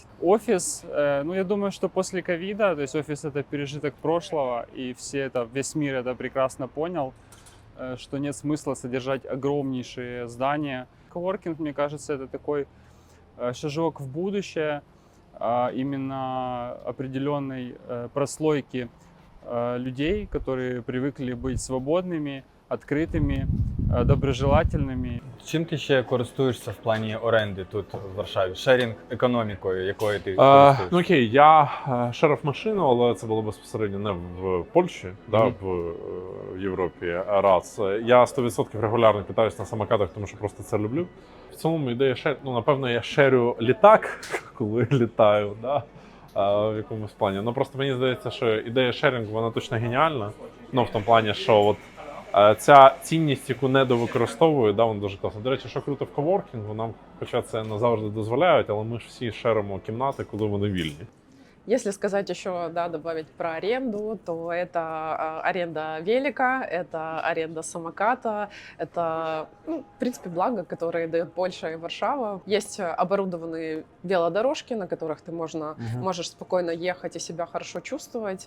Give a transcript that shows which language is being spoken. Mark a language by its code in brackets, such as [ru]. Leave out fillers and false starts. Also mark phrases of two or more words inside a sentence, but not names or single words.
[ru] Офис, ну, я думаю, что после ковида, то есть офис — это пережиток прошлого, и весь мир это прекрасно понял, что нет смысла содержать огромнейшие здания. Коворкинг, мне кажется, это такой шажок в будущее, именно определенной прослойки людей, которые привыкли быть свободными, [uk] откритими, доброжелательними. Чим ти ще користуєшся в плані оренди тут в Варшаві? Шерінг економікою, якою ти Ну користуєшся? окей, я шерив машину, але це було безпосередньо не в Польщі, да, в Європі. Раз. Я 100% регулярно катаюсь на самокатах, тому що просто це люблю. В цілому ідея ну, напевно, я шерю літак, коли літаю, да, в якомусь плані. Ну просто мені здається, що ідея шерінгу, вона точно геніальна. Ну, в тому плані, що от ця цінність, яку недовикористовують, да, вона дуже класна. До речі, що круто в коворкінгу, нам, хоча це не завжди дозволяють, але ми ж всі шеримо кімнати, коли вони вільні. [ru] Если сказать еще, да, добавить про аренду, то это аренда велика, это аренда самоката, это, ну, в принципе, благо, которые дает Польша и Варшава. Есть оборудованные велодорожки, на которых ты можешь спокойно ехать и себя хорошо чувствовать.